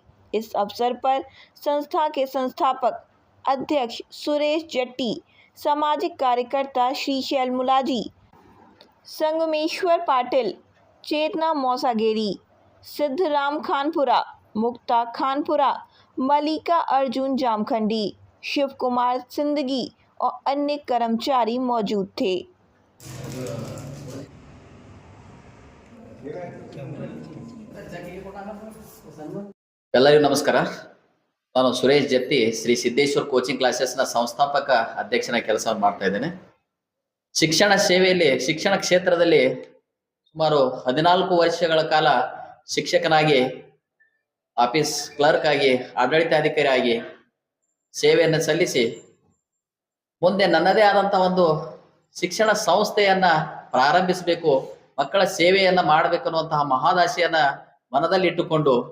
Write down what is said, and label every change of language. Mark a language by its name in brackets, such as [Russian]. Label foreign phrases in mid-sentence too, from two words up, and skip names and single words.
[Hindi] इस अवसर पर संस्था के संस्थापक अध्यक्ष सुरेश जट्टी, सामाजिक कार्यकर्ता श्रीशैल मुलाजी, संगमेश्वर पाटिल, चेतना मौसागेरी, सिद्धराम खानपुरा, मुक्ता खानपुरा, मलिका अर्जुन जामखंडी, शिव कुमार सिंदगी और अन्य कर्मचारी मौजूद थे। [Kannada] ಎಲ್ಲರಿಗೂ ನಮಸ್ಕಾರ. ನಾನು ಸುರೇಶ್ ಜಟ್ಟಿ ಶ್ರೀ ಸಿದ್ದೇಶ್ವರ್ ಕೋಚಿಂಗ್ ಕ್ಲಾಸಸ್ನ ಸಂಸ್ಥಾಪಕ ಅಧ್ಯಕ್ಷನ ಕೆಲಸವನ್ನು ಮಾಡ್ತಾ ಇದ್ದೇನೆ. ಶಿಕ್ಷಣ ಸೇವೆಯಲ್ಲಿ ಶಿಕ್ಷಣ ಕ್ಷೇತ್ರದಲ್ಲಿ ಸುಮಾರು 14 ವರ್ಷಗಳ ಕಾಲ ಶಿಕ್ಷಕನಾಗಿ, ಆಫೀಸ್ ಕ್ಲರ್ಕ್ ಆಗಿ, ಆಡಳಿತಾಧಿಕಾರಿ ಆಗಿ ಸೇವೆಯನ್ನು ಸಲ್ಲಿಸಿ ಮುಂದೆ ನನ್ನದೇ ಆದಂತಹ ಒಂದು ಶಿಕ್ಷಣ ಸಂಸ್ಥೆಯನ್ನ ಪ್ರಾರಂಭಿಸಬೇಕು, ಮಕ್ಕಳ ಸೇವೆಯನ್ನ ಮಾಡಬೇಕು ಅನ್ನುವಂತಹ ಮಹಾದಾಶೆಯನ್ನ ಮನದಲ್ಲಿ ಇಟ್ಟುಕೊಂಡು